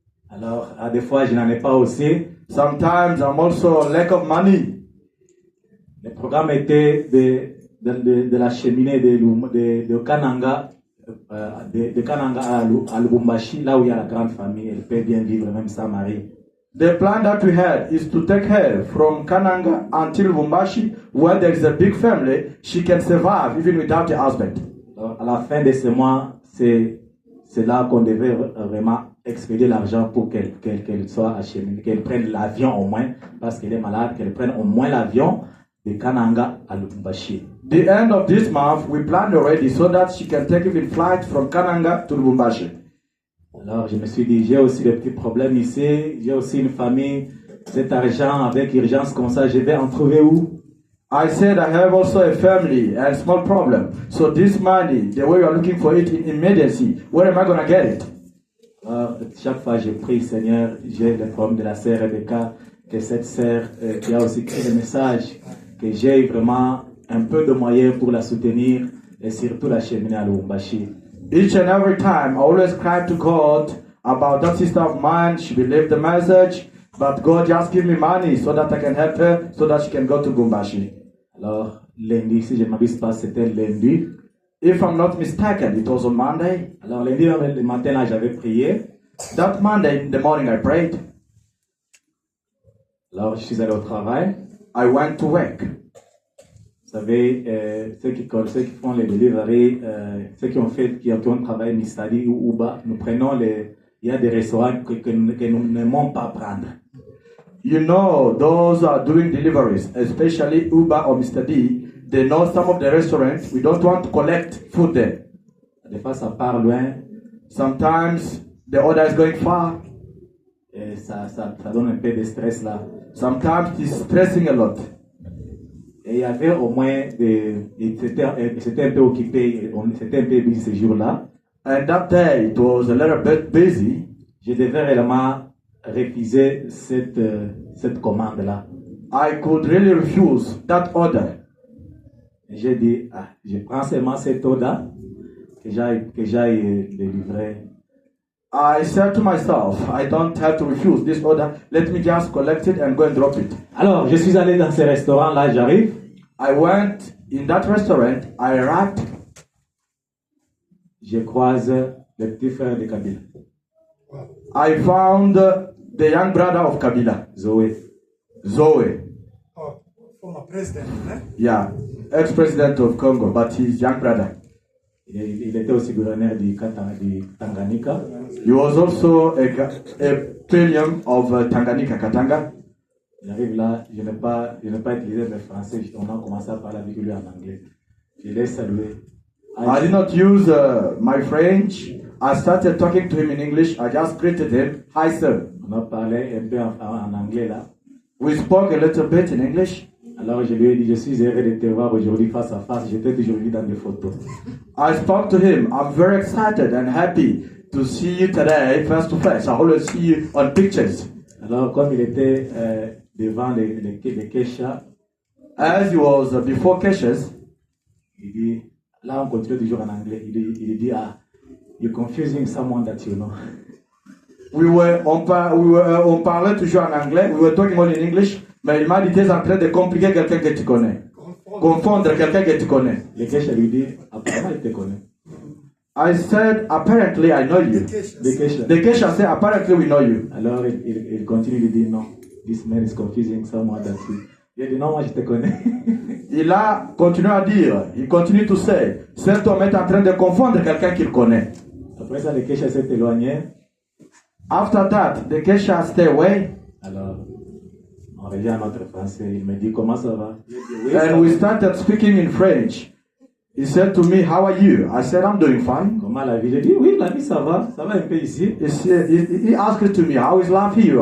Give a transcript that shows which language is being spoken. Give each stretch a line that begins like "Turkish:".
French: Alors, à des fois, je n'en ai pas aussi.
English: Sometimes I'm also lack of money.
French: Le programme était de la cheminée de Kananga, de Kananga à Lubumbashi, là où il y a la grande famille. Elle peut bien vivre, même sans mari.
English: The plan that we had is to take her from Kananga until Lubumbashi, where there is a big family. She can survive even without a husband.
French: Alors, à la fin de ce mois, c'est là qu'on devait vraiment expédier l'argent pour qu'elle soit acheminée, qu'elle prenne l'avion au moins, parce qu'elle est malade, qu'elle prenne au moins l'avion de Kananga à Lubumbashi.
English: The end of this month, we planned already so that she can take even flight from Kananga to Lubumbashi.
French: Alors, je me suis dit, j'ai aussi des petits problèmes ici, j'ai aussi une famille, cet argent avec urgence comme ça, je vais en trouver où?
English: I said I have also a family and small problem. So this money, the way you are looking for it in emergency, where am I going to get it?
French: Alors, chaque fois, je prie, Seigneur, j'ai le problème de la sœur Rebecca, que cette sœur qui a aussi écrit le message, que j'ai vraiment un peu de moyens pour la soutenir et surtout la cheminer à Lubumbashi.
English: Each and every time, I always cry to God about that sister of mine. She believed the message, but God just give me money so that I can help her, so that she can go to Lubumbashi.
French: Alors, lundi, si je ne m'abuse pas, c'était lundi.
English: If I'm not mistaken, it was on Monday.
French: Alors, lundi, le matin, là, j'avais prié.
English: That Monday in the morning, I prayed.
French: Alors, je suis allé au travail.
English: I went to work.
French: Vous savez, ceux qui font les deliveries, ceux qui ont travaillé Mistadi ou Uba, nous prenons il y a des restaurants que nous n'aimons pas prendre.
English: You know, those are doing deliveries, especially Uber or Mr. D. They know some of the restaurants. We don't want to collect food there.
French: Des fois, ça part loin.
English: Sometimes the order is going far.
French: Et ça donne un peu de stress là.
English: Sometimes it's stressing a lot.
French: Et il y avait au moins c'était un peu occupé, c'était un peu busy ce jour-là.
English: And that day it was a little bit busy.
French: Je devais réellement refuser cette commande-là.
English: I could really refuse that order.
French: Et j'ai dit, je prends seulement cette eau-là, que j'aille le livrer.
English: I said to myself, I don't have to refuse this order. Let me just collect it and go and drop it.
French: Alors, je suis allé dans ce restaurant-là, j'arrive.
English: I went in that restaurant. I arrived.
French: Je croise le petit frère de Kabila,
English: I found the young brother of Kabila,
French: Zoé.
English: Zoe. Oh, former president, eh? Yeah, ex-president of Congo, but his young brother.
French: Il était aussi gouverneur du Tanganyika.
English: He was also a pilgrim of Tanganyika, Katanga.
French: J'arrive là, je n'ai pas utilisé le français, on a commencé à parler avec lui en anglais. Je l'ai salué.
English: I did not use my French. I started talking to him in English. I just greeted him. Hi, sir.
French: On a parlé un peu en anglais là.
English: We spoke a little bit in English.
French: Alors je lui ai dit, je suis heureux de te voir aujourd'hui face à face. Je t'ai toujours vu dans des photos.
English: I spoke to him. I'm very excited and happy to see you today face to face. I always see you on pictures.
French: Alors comme il était devant les Kesha,
English: As he was before Keshes,
French: il dit, là on continue toujours en anglais. Il dit,
English: you're confusing someone that you know.
French: on parlait toujours en anglais.
English: We were talking all in English.
French: Mais il m'a dit, tu es en train de compliquer quelqu'un que tu connais. Confondre quelqu'un que tu connais. Le Kesha lui dit, apparemment il te connaît.
English: I said, apparently I know you.
French: Le Kesha.
English: The Kesha said, apparently we know you.
French: Alors il continue, il dit, non,
English: this man is confusing someone that you.
French: Il dit, non, moi je te connais. Il a continué à dire, il
English: continue to say,
French: cet homme est en train de confondre quelqu'un qu'il connaît. Après ça, le Kesha s'est éloigné.
English: After that, the Kesha stay away.
French: Alors, on revient à notre français. Il me dit, comment ça va? Je dis, oui, ça
English: And we
French: va.
English: started speaking in French. He said to me, how are you? I said, I'm doing fine.
French: Comment la vie? J'ai dit, oui, la vie ça va un peu ici.
English: He asked to me, how is life here?